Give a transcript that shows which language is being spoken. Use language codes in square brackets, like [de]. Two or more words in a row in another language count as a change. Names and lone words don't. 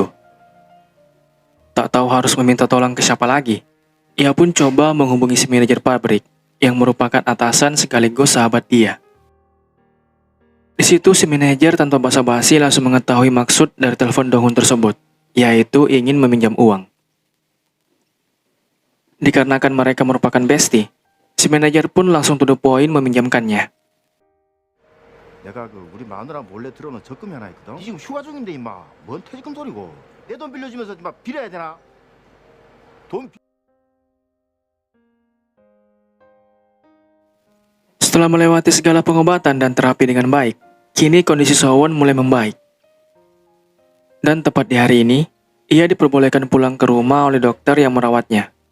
[id] Tak tahu harus meminta tolong ke siapa lagi, ia pun coba menghubungi si manajer pabrik, yang merupakan atasan sekaligus sahabat dia. Di situ si manajer tanpa basa-basi langsung mengetahui maksud dari telepon Dong-hun tersebut, yaitu ingin meminjam uang. Dikarenakan mereka merupakan bestie, si manajer pun langsung [en] to the point [id] meminjamkannya. [ko] 내가 우리 마누라 몰래 들어오는 적금이 하나 있거든. 이 지금 휴가 중인데 임마. 뭔 퇴직금 소리고. 내 돈 빌려주면서 임마 빌어야 되나? [id] Setelah melewati segala pengobatan dan terapi dengan baik, kini kondisi Sowon mulai membaik. Dan tepat di hari ini, ia diperbolehkan pulang ke rumah oleh dokter yang merawatnya.